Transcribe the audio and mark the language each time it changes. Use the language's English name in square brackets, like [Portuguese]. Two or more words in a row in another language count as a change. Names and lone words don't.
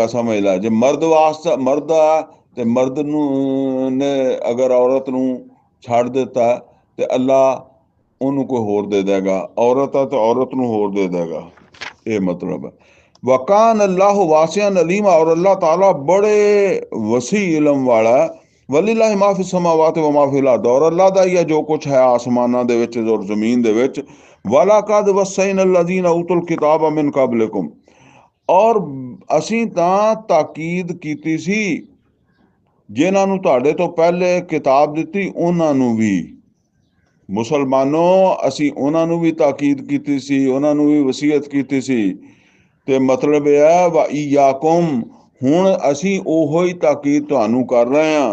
[Punjabi] ਸਮਝ ਲੈ, ਜੇ ਮਰਦ ਵਾਸਤੇ ਮਰਦ ਆ ਤੇ ਮਰਦ ਨੂੰ ਨੇ ਅਗਰ ਔਰਤ ਨੂੰ ਛੱਡ ਦਿੱਤਾ ਤੇ ਅੱਲਾ ਉਹਨੂੰ ਕੋਈ ਹੋਰ ਦੇ ਦੇਗਾ, ਔਰਤ ਆ ਤੇ ਔਰਤ ਨੂੰ ਹੋਰ ਦੇ ਦੇਗਾ, ਇਹ ਮਤਲਬ ਹੈ। [Arabic] وكان الله واسعا عليما, [Punjabi] ਔਰ ਅੱਲਾਹ ਤਾਲਾ ਬੜੇ ਵਸੀ ਇਲਮ ਵਾਲਾ। [Arabic] ولله ما في السماوات وما في الأرض, [Punjabi] ਔਰ ਅੱਲਾਹ ਦਾ ਹੀ ਹੈ ਜੋ ਕੁਛ ਹੈ ਆਸਮਾਨਾਂ ਦੇ ਵਿੱਚ ਔਰ ਜ਼ਮੀਨ ਦੇ ਵਿੱਚ। [Arabic] ولقد وصينا الذين اوتوا الكتاب من قبلكم, [Punjabi] ਔਰ ਅਸੀਂ ਤਾਂ ਤਾਕੀਦ ਕੀਤੀ ਸੀ ਜਿਨ੍ਹਾਂ ਨੂੰ ਤੁਹਾਡੇ ਤੋਂ ਪਹਿਲੇ ਕਿਤਾਬ ਦਿੱਤੀ, ਉਹਨਾਂ ਨੂੰ ਵੀ। ਮੁਸਲਮਾਨੋ, ਅਸੀਂ ਉਹਨਾਂ ਨੂੰ ਵੀ ਤਾਕੀਦ ਕੀਤੀ ਸੀ, ਉਹਨਾਂ ਨੂੰ ਵੀ ਵਸੀਅਤ ਕੀਤੀ ਸੀ। ਤੇ ਮਤਲਬ ਇਹ ਹੈ [Arabic] وإياكم, [Punjabi] ਹੁਣ ਅਸੀਂ ਉਹੋ ਹੀ ਤਾਕੀਦ ਤੁਹਾਨੂੰ ਕਰ ਰਹੇ ਹਾਂ।